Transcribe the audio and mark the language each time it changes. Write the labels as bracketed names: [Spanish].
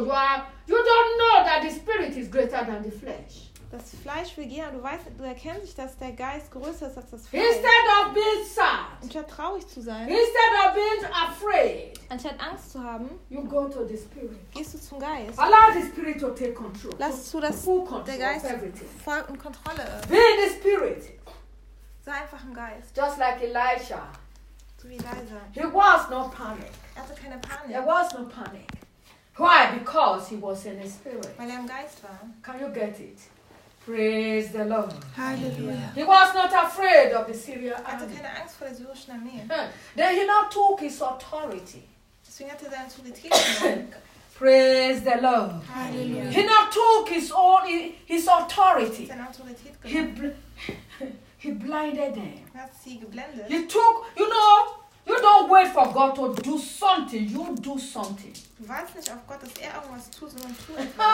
[English] You don't know that the spirit is greater than the flesh. [German] Das Fleisch will gehen, aber du weißt, du erkennst nicht, dass der Geist größer ist als das Fleisch. [English] Instead of being sad. [German] Anstatt traurig zu sein. [English] Instead of being afraid. [German] Anstatt Angst zu haben. [English] You go to the spirit. [German] Gehst du zum Geist. [English] Allow the spirit to take control. [German] Lass zu, dass der Geist voll und Kontrolle ist. [English] Be in the spirit. [German] Sei einfach im Geist. [English] Just like Elijah. [German] So wie Elijah. [English] He was no panic. [German] Er hatte keine Panik. [English] There was no panic. Why? Because he was in the spirit. [German] Weil er im Geist war. [English] Can you get it? Praise the Lord. Hallelujah. He was not afraid of the Syrian army. [German] Hatte keine Angst vor der syrischen Armee. [English] Then he now took his authority. [German] Deswegen hatte seine Autorität. [English] Praise the Lord. Hallelujah. He now took his authority. [German] Seine Autorität genommen. [English] He blinded them. [German] Hat sie geblendet. [English] He took, you know, you don't wait for God to do something. You do something. [German] Du wartest nicht auf Gott, dass er irgendwas tut, sondern tu es.